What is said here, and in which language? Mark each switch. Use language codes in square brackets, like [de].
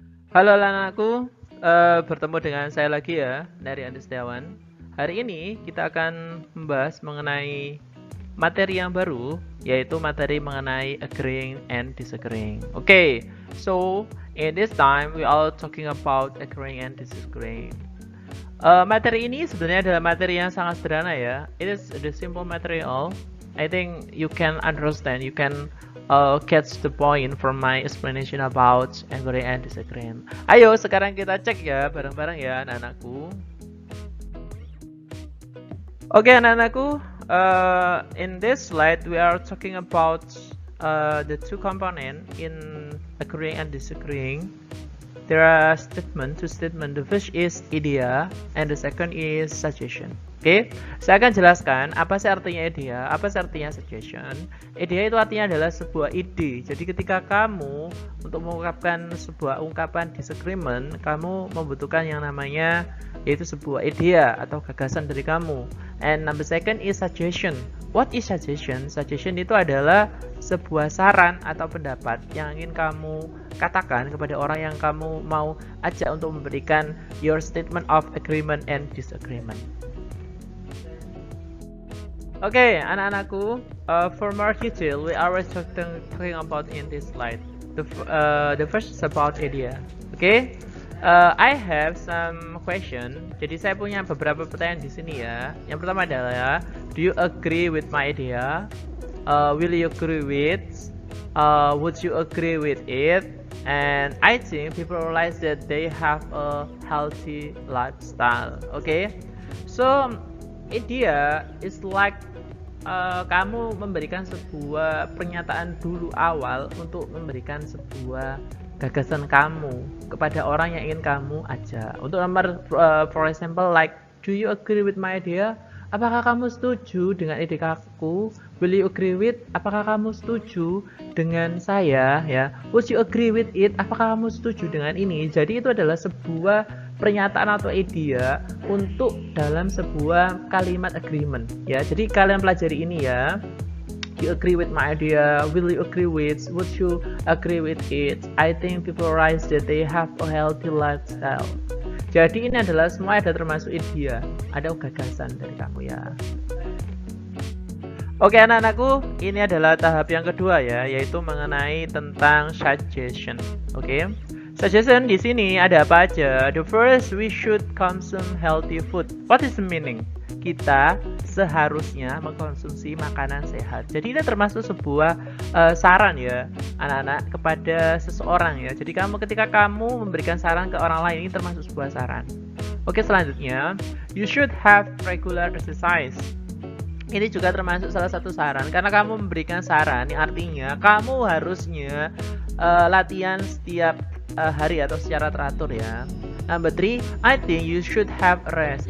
[id] Halo anakku, bertemu dengan saya lagi ya, dari Andi Setiawan. Hari ini kita akan membahas mengenai materi yang baru, yaitu materi mengenai agreeing and disagreeing. [en] So in this time we are talking about agreeing and disagreeing. [id] Materi ini sebenarnya adalah materi yang sangat sederhana ya. [en] It is the simple material. I think you can understand, you can catch the point from my explanation about agreeing and disagreeing. [id] Ayo sekarang kita cek ya bareng-bareng ya anak-anakku. Oke anak-anakku, [en] in this slide we are talking about the two components in agreeing and disagreeing. There are two statement. The first is idea and the second is suggestion. [id] Oke, saya akan jelaskan apa sih artinya idea, apa sih artinya suggestion. Idea itu artinya adalah sebuah ide. Jadi ketika kamu untuk mengungkapkan sebuah ungkapan disagreement, kamu membutuhkan yang namanya yaitu sebuah idea atau gagasan dari kamu. [en] And number second is suggestion. What is suggestion? [id] Suggestion itu adalah sebuah saran atau pendapat yang ingin kamu katakan kepada orang yang kamu mau ajak untuk memberikan [en] your statement of agreement and disagreement. Oke, [id] anak-anakku, [en] for more detail, we are talking about in this slide. The first is about idea. Okay, I have some question. [id] Jadi saya punya beberapa pertanyaan di sini ya. Yang pertama adalah, [en] do you agree with my idea? Will you agree with? Would you agree with it? And I think people realize that they have a healthy lifestyle. Okay, so idea is like [id] kamu memberikan sebuah pernyataan dulu awal untuk memberikan sebuah gagasan kamu kepada orang yang ingin kamu ajak. Untuk nomor [en] for example like, do you agree with my idea? [id] Apakah kamu setuju dengan ide aku? [en] Will you agree with? [id] Apakah kamu setuju dengan saya? [en] Ya, would you agree with it? [id] Apakah kamu setuju dengan ini? Jadi itu adalah sebuah pernyataan atau idea untuk dalam sebuah kalimat agreement. Ya, jadi kalian pelajari ini ya. [en] You agree with my idea? Will you agree with? Would you agree with it? I think people realize that they have a healthy lifestyle. [id] Jadi ini adalah semua ada termasuk idea, ada gagasan dari kamu ya. Oke anak-anakku, ini adalah tahap yang kedua ya, yaitu mengenai tentang suggestion. Oke, suggestion di sini ada apa aja? [en] The first, we should consume healthy food. What is the meaning? [id] Kita seharusnya mengkonsumsi makanan sehat. Jadi ini termasuk sebuah saran ya anak-anak kepada seseorang ya. Jadi ketika kamu memberikan saran ke orang lain, ini termasuk sebuah saran. [en] Oke, [id] selanjutnya, [en] you should have regular exercise. [id] Ini juga termasuk salah satu saran karena kamu memberikan saran yang artinya kamu harusnya latihan setiap hari atau secara teratur ya. [en] Number 3, I think you should have rest.